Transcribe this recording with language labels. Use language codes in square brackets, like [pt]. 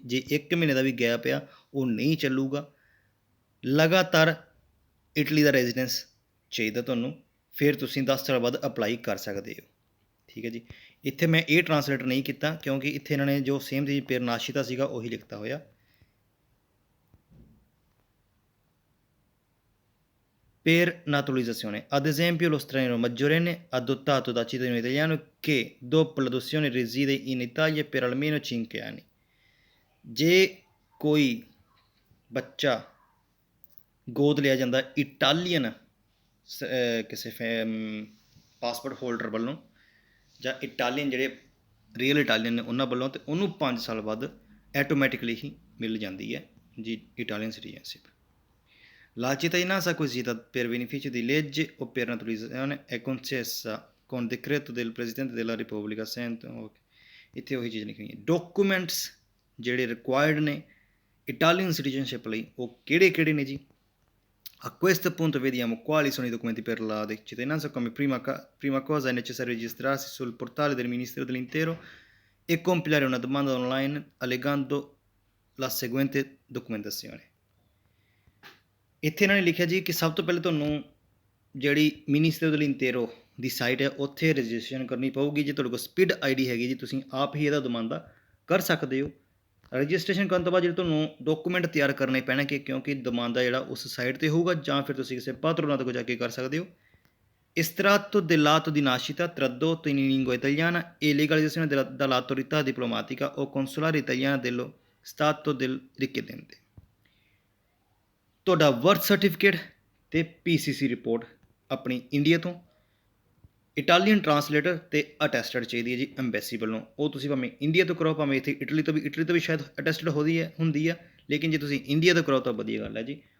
[pa] ਜੇ 1 ਮਹੀਨੇ ਦਾ ਵੀ ਗੈਪ ਆ ਉਹ ਨਹੀਂ ਚੱਲੂਗਾ। ਲਗਾਤਾਰ ਇਟਲੀ ਦਾ ਰੈਜ਼ੀਡੈਂਸ ਚਾਹੀਦਾ ਤੁਹਾਨੂੰ, ਫਿਰ ਤੁਸੀਂ 10 ਸਾਲ ਬਾਅਦ ਅਪਲਾਈ ਕਰ ਸਕਦੇ ਹੋ। ਠੀਕ ਹੈ ਜੀ। ਇੱਥੇ ਮੈਂ ਇਹ ਟਰਾਂਸਲੇਟ ਨਹੀਂ ਕੀਤਾ ਕਿਉਂਕਿ ਇੱਥੇ ਇਹਨਾਂ ਨੇ ਜੋ ਸੇਮ ਚੀਜ਼ [it] per nascita [pa] ਸੀਗਾ ਉਹੀ ਲਿਖਤਾ ਹੋਇਆ। [it] per naturalizzazione, ad esempio lo straniero maggiorenne adottato da cittadino italiano che dopo l'adozione reside in Italia per almeno 5 anni। [pa] ਜੇ ਕੋਈ ਬੱਚਾ ਗੋਦ ਲਿਆ ਜਾਂਦਾ ਇਟਾਲੀਅਨ ਕਿਸੇ ਪਾਸਪੋਰਟ ਹੋਲਡਰ ਵੱਲੋਂ ਜਾਂ ਇਟਾਲੀਅਨ ਜਿਹੜੇ ਰੀਅਲ ਇਟਾਲੀਅਨ ਨੇ ਉਹਨਾਂ ਵੱਲੋਂ, ਅਤੇ ਉਹਨੂੰ 5 ਸਾਲ ਬਾਅਦ ਐਟੋਮੈਟਿਕਲੀ ਹੀ ਮਿਲ ਜਾਂਦੀ ਹੈ ਜੀ Italian citizenship. [it] La cittadinanza acquisita per beneficio di legge o per naturalizzazione è concessa con decreto del Presidente della Repubblica। [pa] ਇੱਥੇ ਉਹੀ ਚੀਜ਼ ਲਿਖਣੀ ਹੈ। ਡਾਕੂਮੈਂਟਸ ਜਿਹੜੇ ਰਿਕੁਆਇਰਡ ਨੇ ਇਟਾਲੀਅਨ ਸਿਟੀਜ਼ਨਸ਼ਿਪ ਲਈ ਉਹ ਕਿਹੜੇ ਨੇ ਜੀ। [it] A questo punto vediamo quali sono i documenti per la cittadinanza. Come prima cosa è necessario registrarsi sul portale del Ministero dell'Interno e compilare una domanda online allegando la seguente documentazione। [pa] ਇੱਥੇ ਇਹਨਾਂ ਨੇ ਲਿਖਿਆ ਜੀ ਕਿ ਸਭ ਤੋਂ ਪਹਿਲੇ ਤੁਹਾਨੂੰ ਜਿਹੜੀ ਮਿਨਿਸਟਰ ਦell'Interno ਦੀ ਸਾਈਟ ਹੈ ਉੱਥੇ ਰਜਿਸਟ੍ਰੇਸ਼ਨ ਕਰਨੀ ਪਊਗੀ। ਜੇ ਤੁਹਾਡੇ ਕੋਲ ਸਪਿਡ ID ਹੈਗੀ ਜੀ ਤੁਸੀਂ ਆਪ ਹੀ ਇਹਦਾ ਦਮਾਂਦਾ ਕਰ ਸਕਦੇ ਹੋ। ਰਜਿਸਟ੍ਰੇਸ਼ਨ ਕਰਨ ਤੋਂ ਬਾਅਦ ਜਿਹੜੇ ਤੁਹਾਨੂੰ ਡਾਕੂਮੈਂਟ ਤਿਆਰ ਕਰਨੇ ਪੈਣਗੇ ਕਿਉਂਕਿ ਦਮਾਂਦਾ ਜਿਹੜਾ ਉਸ ਸਾਈਟ 'ਤੇ ਹੋਊਗਾ, ਜਾਂ ਫਿਰ ਤੁਸੀਂ ਕਿਸੇ ਪਾਤਰੋਨਾto ਕੋਲ ਜਾ ਕੇ ਕਰ ਸਕਦੇ ਹੋ। [it] Estratto dell'atto di nascita tradotto in lingua italiana e legalizzazione dall'autorità diplomatica o consolare italiana dello Stato del richiedente। [pa] ਤੁਹਾਡਾ ਬਰਥ ਸਰਟੀਫਿਕੇਟ ਅਤੇ PCC ਰਿਪੋਰਟ ਆਪਣੀ ਇੰਡੀਆ ਤੋਂ, ਇਟਾਲੀਅਨ ਟਰਾਂਸਲੇਟਰ ਅਤੇ ਅਟੈਸਟਡ ਚਾਹੀਦੀ ਹੈ ਜੀ ਐਮਬੈਸੀ ਵੱਲੋਂ। ਉਹ ਤੁਸੀਂ ਭਾਵੇਂ ਇੰਡੀਆ ਤੋਂ ਕਰਾਓ, ਭਾਵੇਂ ਇੱਥੇ ਇਟਲੀ ਤੋਂ ਵੀ ਸ਼ਾਇਦ ਅਟੈਸਟਡ ਹੁੰਦੀ ਆ, ਲੇਕਿਨ ਜੇ ਤੁਸੀਂ ਇੰਡੀਆ ਤੋਂ ਕਰਾਓ ਤਾਂ ਵਧੀਆ ਗੱਲ ਹੈ ਜੀ।